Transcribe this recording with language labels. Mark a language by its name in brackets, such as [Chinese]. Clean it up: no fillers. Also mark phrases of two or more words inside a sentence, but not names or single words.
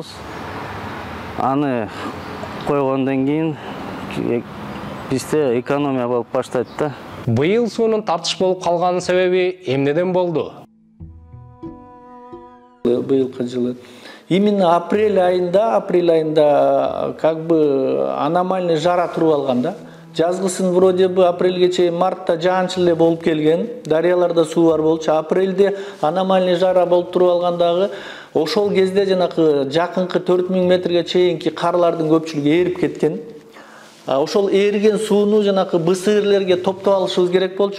[Kyrgyz] Аны койгондон кийин бизде экономия болуп баштайт да. Быйыл суунун тартыш болуп калганын себеби эмнеден болду? Быйылкы жылы именно апрель айында [Russian] как бы аномальный [Kyrgyz] жара туруп алган да. Жазгысын [Russian] вроде бы [Kyrgyz] апрелге чейин мартта жаанчыл эле болуп келген, дарыяларда суу бар болчу. Апрелде аномальный жара болуп туруп алгандагы ошол кезде жанакы жакынкы 4000 метрге чейинки карлардын көпчүлүгү эрип кеткен. Ошол эрген сууну жанагы бысыырлерге топтоп алышыбыз керек болчу.